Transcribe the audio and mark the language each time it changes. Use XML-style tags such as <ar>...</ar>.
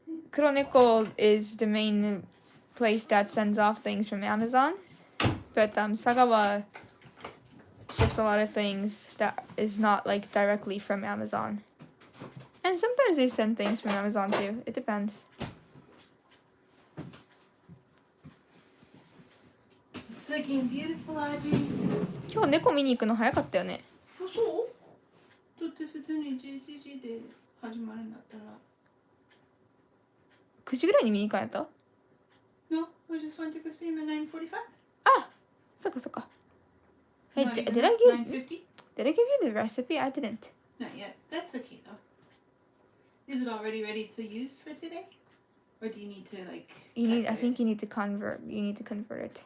<en>Kuroneko is the main place that sends off things from Amazon, but Sagawa ships a lot of things that is not like directly from Amazon. And sometimes they send things from Amazon too. It depends. It's looking beautiful, Aji.</en> <ja>今日猫見に行くの早かったよね。そう？だって普通に11時で始まるんだったら。 9時ぐらいに見に行かんやった？</ja> <en>No, I just went to go see him at 9:45.</en> <ja>あ、そっかそっか。</ja> <en>Hey, did I give you the recipe? I didn't. Not yet. That's okay though. Is it already ready to use for today? Or do you need to like I think you need to convert it.</en>